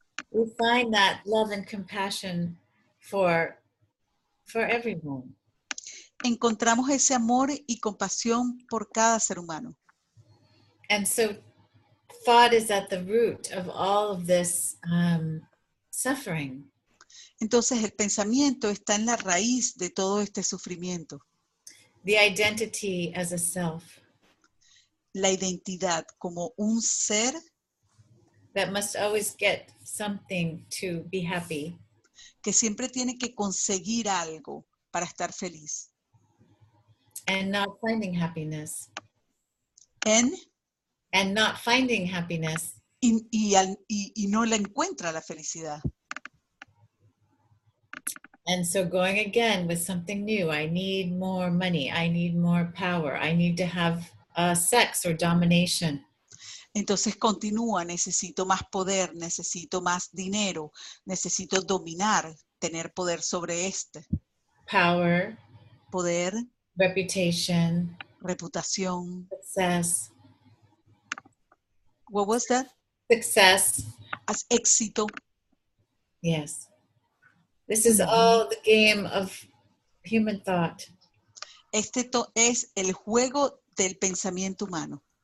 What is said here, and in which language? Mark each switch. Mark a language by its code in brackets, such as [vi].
[en] we find that love and compassion for everyone. [es] Encontramos ese amor y compasión por cada ser humano. [en] And so thought is at the root of all of this suffering. [es] Entonces el pensamiento está en la raíz de todo este sufrimiento. [en] The identity as a self. [es] La identidad como un ser [en] that must always get something to be happy. [es] Que siempre tiene que conseguir algo para estar feliz. [en] And not finding happiness. and not finding happiness. [es] y no la encuentra la felicidad. [en] And so going again with something new, I need more money, I need more power, I need to have sex or domination. [es] Entonces continúa, necesito más poder, necesito más dinero, necesito dominar, tener poder sobre este. [en] Power, [es] Poder, [en] reputation, [es] reputación. [en] success. What was that? Success. [es] As éxito. [en] Yes. This is all the game of human thought. [es] Este es el juego del pensamiento humano.